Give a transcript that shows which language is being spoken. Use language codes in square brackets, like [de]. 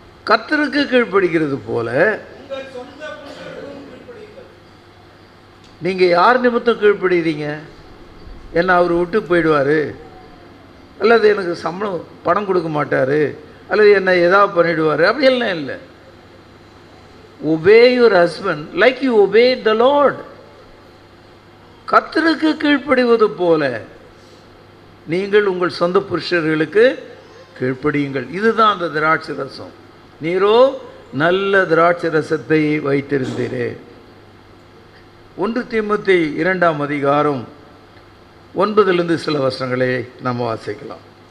[ta] கர்த்தருக்கு கீழ்ப்படிக்கிறது போல நீங்கள் யார் நிமித்தம் கீழ்ப்படுகிறீங்க? என்ன அவர் விட்டு போயிடுவார், அல்லது எனக்கு சம்பளம் பணம் கொடுக்க மாட்டார், அல்லது என்ன ஏதாவது பண்ணிவிடுவார், அப்படியெல்லாம் இல்லை. [en] obey your husband like you obey the Lord. [ta] கர்த்தருக்கு கீழ்ப்படிவது போல நீங்கள் உங்கள் சொந்த புருஷர்களுக்கு கீழ்ப்படியுங்கள். இதுதான் அந்த திராட்சை ரசம். நீரோ நல்ல திராட்சை ரசத்தை வைத்திருந்தீரே. 1 தீமோத்தேயு 2ஆம் அதிகாரம் 9 சில வசனங்களை நாம் வாசிக்கலாம்.